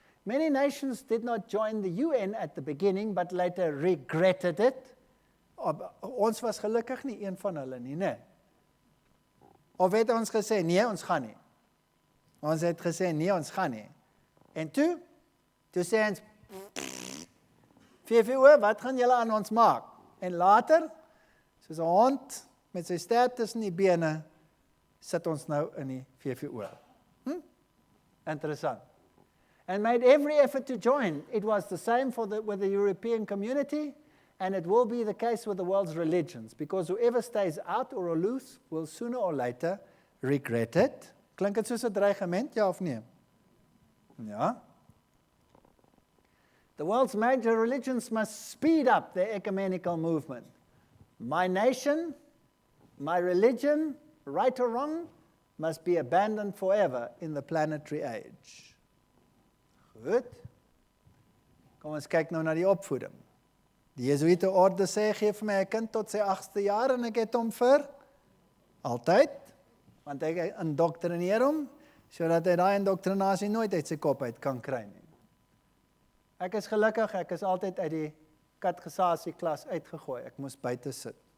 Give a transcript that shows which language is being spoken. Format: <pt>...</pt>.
<en>Many nations did not join the UN at the beginning, but later regretted it.</en> <af>Ons was gelukkig nie een van hulle nie, nee. Of het ons gesê, nee, ons gaan nie. Ons het gesê, nee, ons gaan nie. En toe sê ons, VVO, wat gaan julle aan ons maak? En later, soos 'n hond met sy stert tussen die bene, sit ons nou in die VVO. Interessant.</af> <en>And made every effort to join. It was the same with the European community, and it will be the case with the world's religions, because whoever stays out or loose will sooner or later regret it.</en> <af>Klink dit soos 'n dreigement, ja of nee? Ja.</af> <en>The world's major religions must speed up their ecumenical movement. My nation, my religion, right or wrong, must be abandoned forever in the planetary age.</en> <af>Goed. Kom ons kyk nou na die opvoeding. Die Jesuïte orde sê, gee vir my 'n kind tot sy 8ste jaar en ek het hom vir altyd, want ek indoktrineer hom, sodat hy daai indoktrinasie nooit uit sy kop uit kan kry nie. Ek is gelukkig, ek is altyd uit die katekesasieklas uitgegooi. Ek moes buite sit.</af>